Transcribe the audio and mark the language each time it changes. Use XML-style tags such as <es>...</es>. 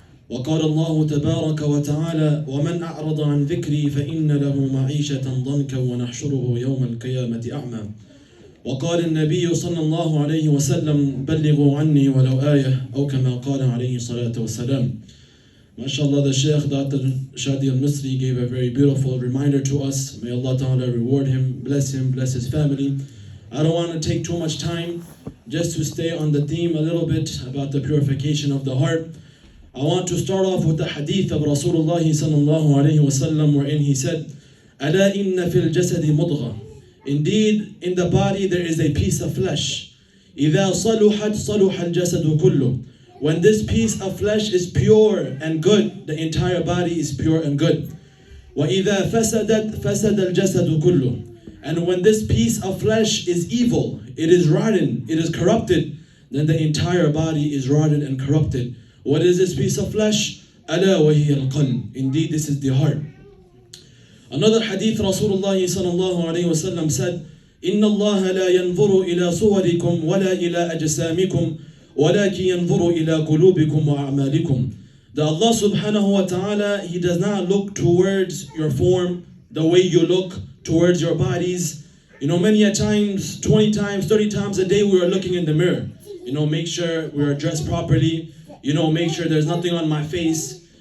<ar>وقال الله تبارك وتعالى ومن أعرض عن ذكري فإن له معيشة ضنكا ونحشره يوم القيامة أعمى. وقال النبي صلى الله عليه وسلم بلغوا عني ولو آية أو كما قال عليه الصلاة والسلام.</ar> <en>MashaAllah, the Shaykh Dr. Shadee Elmasry gave a very beautiful reminder to us. May Allah Ta'ala reward him, bless his family. I don't want to take too much time, just to stay on the theme a little bit about the purification of the heart. I want to start off with the hadith of Rasulullah sallallahu alayhi wa sallam, wherein he said,</en> <ar>أَلَا إِنَّ فِي الْجَسَدِ مُضْغَةً.</ar> <en>Indeed, in the body there is a piece of flesh.</en> <ar>إِذَا صَلُحَتْ صَلُحَ الْجَسَدُ كُلُّهُ.</ar> <en>When this piece of flesh is pure and good, the entire body is pure and good.</en> <ar>وَإِذَا فَسَدَتْ فَسَدَ الْجَسَدُ كُلُّهُ.</ar> <en>And when this piece of flesh is evil, it is rotten, it is corrupted, then the entire body is rotten and corrupted. What is this piece of flesh?</en> <ar>أَلَا وَهِيَ الْقَلْبُ.</ar> <en>Indeed, this is the heart. Another hadith, Rasulullah sallallahu alayhi wa sallam said,</en> <ar>إِنَّ اللَّهَ لَا يَنْظُرُ إِلَى صُوَرِكُمْ وَلَا إِلَى أَجْسَامِكُمْ وَلَكِنْ يَنْظُرُ إِلَى قُلُوبِكُمْ وَأَعْمَالِكُمْ.</ar> <en>That Allah subhanahu wa ta'ala, He does not look towards your form, the way you look, towards your bodies. Many a times, 20 times, 30 times a day we are looking in the mirror. Make sure we are dressed properly. Make sure there's nothing on my face.</en>